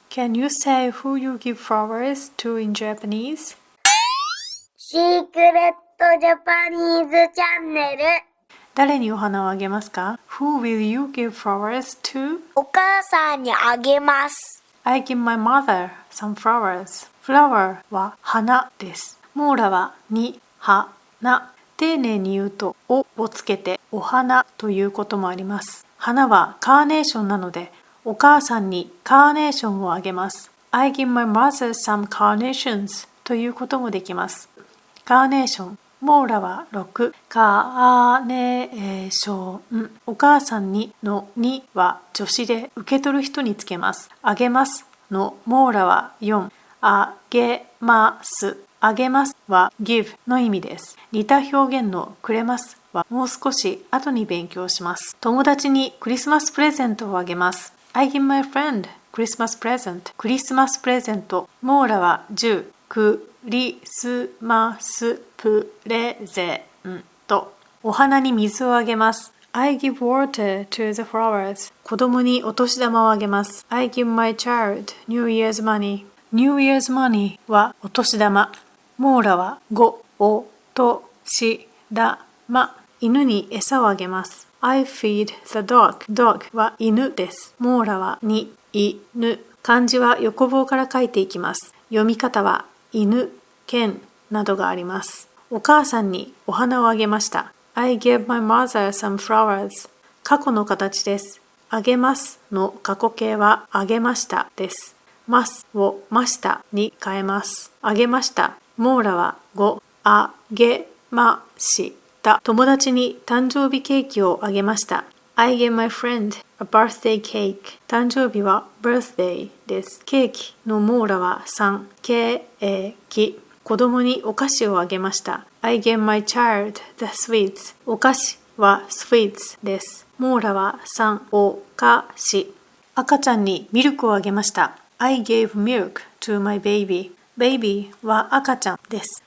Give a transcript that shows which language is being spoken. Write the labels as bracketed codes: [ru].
[en] Can you say who you give flowers to in Japanese? [ja] シークレットジャパニーズチャンネル。誰にお花をあげますか？ [en] Who will you give flowers to? [ja] お母さんにあげます。 [en] I give my mother some flowers. [ja] Flower は花です。モーラはに、花。丁寧に言うとおをつけてお花ということもあります。花はカーネーションなのでお母さんにカーネーションをあげます。 [en] I give my mother some carnations [ja] ということもできます。カーネーション。モーラは6。カーネーション。お母さんにのには助詞で受け取る人につけます。あげますのモーラは4。あげます。あげますは give の意味です。似た表現のくれますはもう少し後に勉強します。友達にクリスマスプレゼントをあげます。 [en] I give my friend Christmas present. [ja] クリスマスプレゼント。モーラは10。クリスマスプレゼント。お花に水をあげます。 [en] I give water to the flowers. [ja] 子供にお年玉をあげます。 [en] I give my child New Year's money. New Year's money [ja] はお年玉。モーラは5。おとしだま。犬に餌をあげます。 [en] I feed the dog. [ja] Dog は犬です。モーラは2。犬。漢字は横棒から書いていきます。読み方は犬、犬などがあります。お母さんにお花をあげました。 [en] I gave my mother some flowers. [ja] 過去の形です。あげますの過去形はあげましたです。ますをましたに変えます。あげました。モーラは5。あげました。友達に誕生日ケーキをあげました。 [en] I gave my friend a birthday cake. [ja] 誕生日は birthday です。ケーキのモーラは3。ケーキ。子供にお菓子をあげました。 [en] I gave my child the sweets. [ja] お菓子は sweets です。モーラは3。お菓子。赤ちゃんにミルクをあげました。 [en] I gave milk to my baby. [ja] baby は赤ちゃんです。